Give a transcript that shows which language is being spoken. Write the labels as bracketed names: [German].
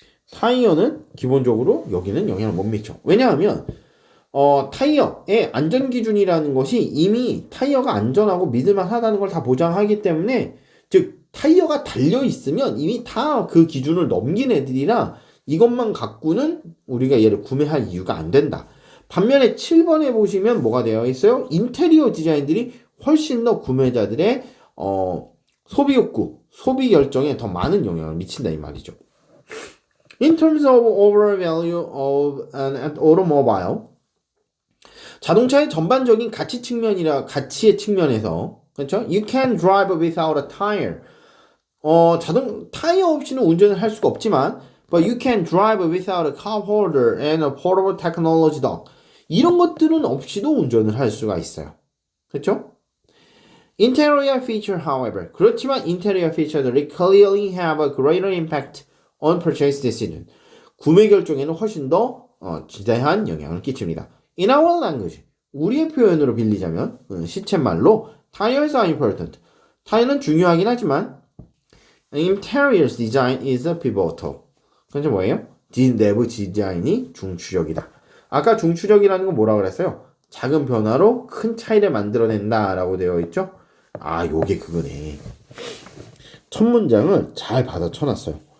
[Korean] 타이어는 기본적으로 여기는 영향을 못 미쳐. 왜냐하면 타이어의 안전 기준이라는 것이 이미 타이어가 안전하고 믿을만하다는 걸 다 보장하기 때문에, 즉 타이어가 달려 있으면 이미 다 그 기준을 넘긴 애들이라 이것만 갖고는 우리가 얘를 구매할 이유가 안 된다. 반면에 7번에 보시면 뭐가 되어 있어요? 인테리어 디자인들이 훨씬 더 구매자들의 소비 욕구, 소비 결정에 더 많은 영향을 미친다 이 말이죠. [English] In terms of overall value of an automobile, [Korean] 자동차의 전반적인 가치의 측면에서, 그렇죠? [English] You can drive without a tire. [Korean] 타이어 없이는 운전을 할 수가 없지만, [English] but you can drive without a cup holder and a portable technology dock. [Korean] 이런 것들은 없이도 운전을 할 수가 있어요. 그렇죠? [English] Interior feature, however, [Korean] 그렇지만 [English] interior feature들이 clearly have a greater impact on purchase decision. [Korean] 구매 결정에는 훨씬 더 지대한 영향을 끼칩니다. [English] In our language, [Korean] 우리의 표현으로 빌리자면 시쳇말로 [English] tires are important. [Korean] 타이어는 중요하긴 하지만 [English] interior design is pivotal. [Korean] 그게 뭐예요? 내부 디자인이 중추적이다. 아까 중추적이라는 건 뭐라 그랬어요? 작은 변화로 큰 차이를 만들어낸다 라고 되어 있죠? 아, 요게 그거네. 첫 문장을 잘 받아 쳐놨어요.